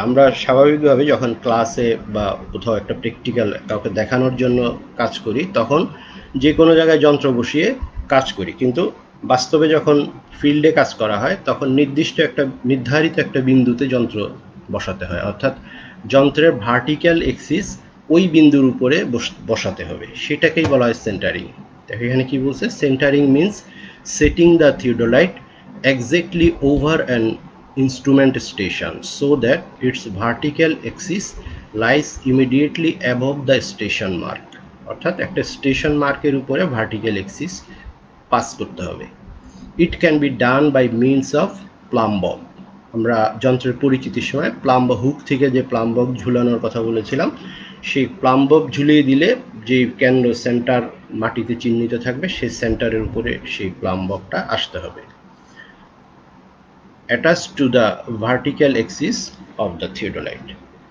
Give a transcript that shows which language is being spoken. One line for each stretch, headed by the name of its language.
Bangla: আমরা স্বাভাবিকভাবে যখন ক্লাসে বা কোথাও একটা প্র্যাকটিক্যাল কাউকে দেখানোর জন্য কাজ করি, তখন যে কোনো জায়গায় যন্ত্র বসিয়ে কাজ করি, কিন্তু বাস্তবে যখন ফিল্ডে কাজ করা হয় তখন নির্ধারিত একটা বিন্দুতে যন্ত্র বসাতে হয়। অর্থাৎ যন্ত্রের ভার্টিক্যাল এক্সিস ওই বিন্দুর উপরে বসাতে হবে, সেটাকেই বলা হয় সেন্টারিং। দেখো এখানে কি বলছে,
English: Centring means setting the theodolite exactly over an instrument station so that its vertical axis lies immediately above the station mark।
Bangla: অর্থাৎ একটা স্টেশন মার্কের উপরে ভার্টিক্যাল এক্সিস পাস করতে হবে।
English: It can be done by means of plumb.
Bangla: আমরা যন্ত্রের পরিচিতির সময় প্লাম্ব হুক থেকে যে প্লাম্ব ঝুলানোর কথা বলেছিলাম, সেই প্লাম্ব ঝুলিয়ে দিলে যে কেন্দ্র সেন্টার মাটিতে চিহ্নিত থাকবে, সেই সেন্টারের উপরে সেই প্লাম্বটা আসতে হবে,
English: attached to the vertical axis of the theodolite।